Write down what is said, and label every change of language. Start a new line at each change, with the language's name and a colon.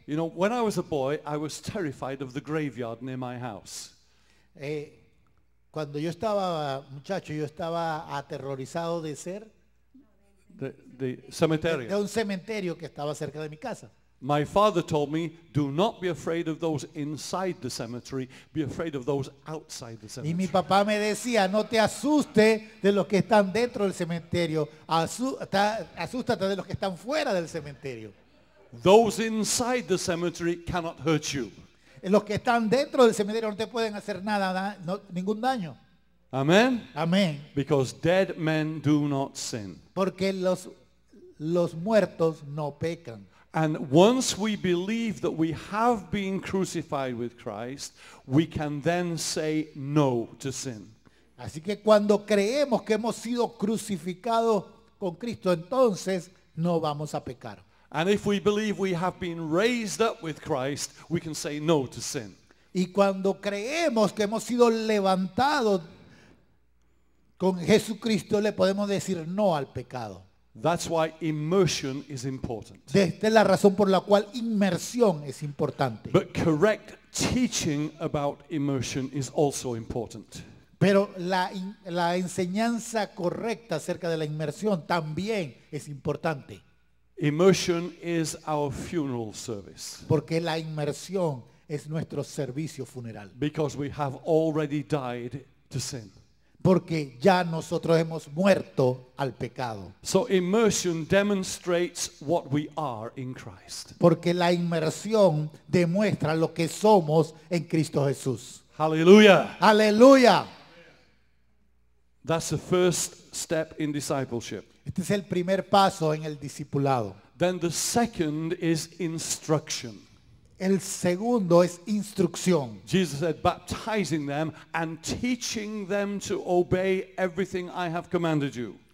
English: You know, when I was a boy, I was terrified of the graveyard near my house.
Spanish: Cuando yo estaba muchacho, yo estaba aterrorizado de ser
English: The
Spanish: de
English: cemetery.
Spanish: un cementerio que estaba cerca de mi casa.
English: My father told me, do not be afraid of those inside the cemetery, be afraid of those outside the
Spanish: Y mi
English: cemetery.
Spanish: papá me decía, no te asustes de los que están dentro del cementerio, asústate de los que están fuera del cementerio.
English: Those inside the cemetery cannot hurt you.
Spanish: Los que están dentro del cementerio no te pueden hacer nada, ningún daño.
English: Amen?
Spanish: Amén.
English: Because dead men do not sin.
Spanish: Porque los muertos no pecan.
English: And once we believe that we have been crucified with Christ, we can then say no to sin.
Spanish: Así que cuando creemos que hemos sido crucificados con Cristo, entonces no vamos a pecar.
English: And if we believe we have been raised up with Christ, we can say no to sin.
Spanish: Y cuando creemos que hemos sido levantados con Jesucristo, le podemos decir no al pecado.
English: That's why immersion is important.
Spanish: Esta es la razón por la cual inmersión es importante.
English: But correct teaching about immersion is also important.
Spanish: Pero la enseñanza correcta acerca de la inmersión también es importante.
English: Immersion is our funeral service
Spanish: Porque la inmersión es nuestro servicio funeral.
English: because we have already died to sin.
Spanish: Porque ya nosotros hemos muerto al pecado.
English: So immersion demonstrates what we are in Christ.
Spanish: Porque la inmersión demuestra lo que somos en Cristo Jesús.
English: Hallelujah.
Spanish: Aleluya.
English: That's the first step in discipleship.
Spanish: Este es el primer paso en el discipulado.
English: Then the second is instruction.
Spanish: El segundo es instrucción.
English: Jesus said, baptizing them and teaching them to obey everything I have commanded you.